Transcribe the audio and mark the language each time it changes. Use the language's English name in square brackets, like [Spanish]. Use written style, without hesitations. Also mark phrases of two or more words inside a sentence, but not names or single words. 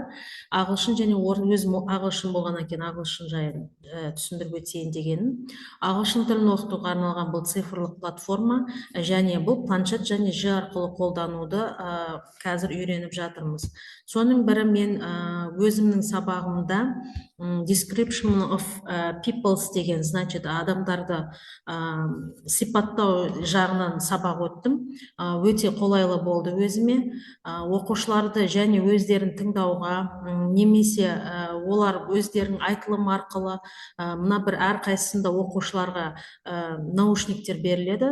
[Kazakh] Ағылшын және өзім ағылшын болғаннан кейін ағылшын жайын түсіндіріп өтейін дегенім. Ағылшын тілін оқытуға арналған бұл цифрлық платформа және бұл планшет және жи арқылы қолдануды қазір үйреніп жатырмыз. Соның бірі мен өзімнің сабағымда [English] description of peoples [Kazakh] деген, значит, адамдарды сипаттау жағынан сабақ өттім. Өте қолайлы болды өзіме. Оқушыларды және өздерін тыңдауға, немесе олар өздерінің айтылым арқылы мына бір әрқайсысында оқушыларға наушниктер беріледі.